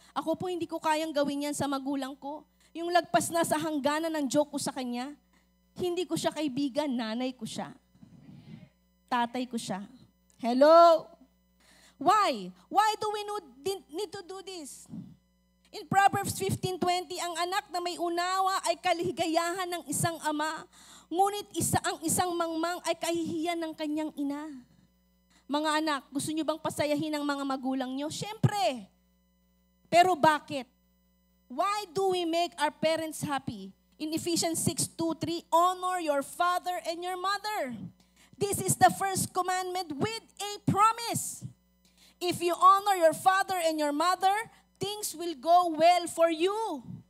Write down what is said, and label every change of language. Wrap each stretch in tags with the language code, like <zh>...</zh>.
<tl>Ako po hindi ko kayang gawin yan sa magulang ko. Yung lagpas na sa hangganan ng joke ko sa kanya, hindi ko siya kaibigan, nanay ko siya. Tatay ko siya.</tl> <en>Hello? Why? Why do we need to do this?</en> <tl>In Proverbs 15:20, ang anak na may unawa ay kaligayahan ng isang ama, ngunit ang isang mangmang ay kahihiyan ng kanyang ina. Mga anak, gusto nyo bang pasayahin ang mga magulang nyo? Siyempre. Pero bakit?</tl> <en>Why do we make our parents happy? In Ephesians 6:2-3, honor your father and your mother. This is the first commandment with a promise. If you honor your father and your mother, things will go well for you.</en>